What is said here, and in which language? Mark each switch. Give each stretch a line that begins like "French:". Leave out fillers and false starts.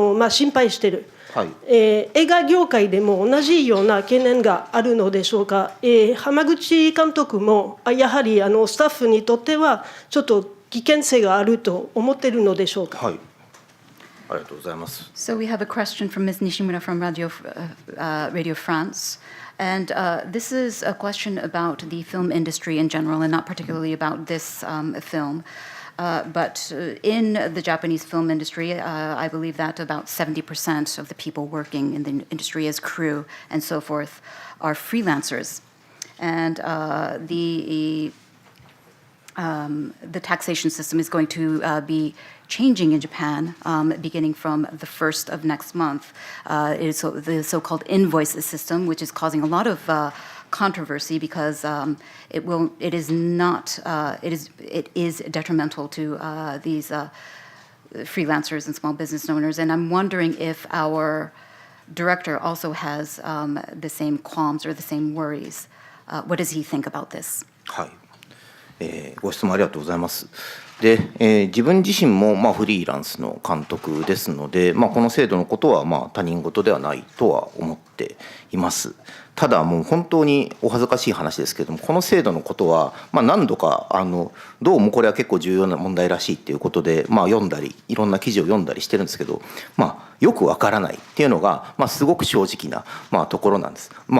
Japanese: 心配している、はい、映画業界でも同じような懸念があるのでしょうか。濱口監督もやはりスタッフにとってはちょっと危険性があると思っているのでしょうか。はい、ありがとうございます。
English: So we have a question from Ms. Nishimura from Radio France. And this is a question about the film industry in general and not particularly about this film. But in the Japanese film industry, I believe that about 70% of the people working in the industry as crew and so forth are freelancers. And the taxation system is going to be changing in Japan beginning from the 1st of next month. It is the so-called invoice system, which is causing a lot of controversy because it is detrimental to these freelancers and small business owners. And I'm wondering if our director also has the same qualms or the same worries. What does he think about this?
Japanese: はい、ご質問ありがとうございます。で、自分自身もフリーランスの監督ですので、この制度のことは他人事ではないとは思っています。ただもう本当にお恥ずかしい話ですけれども、この制度のことは何度かどうもこれは結構重要な問題らしいっていうことで読んだりいろんな記事を読んだりしてるんですけど、よくわからないっていうのがすごく正直なところなんです。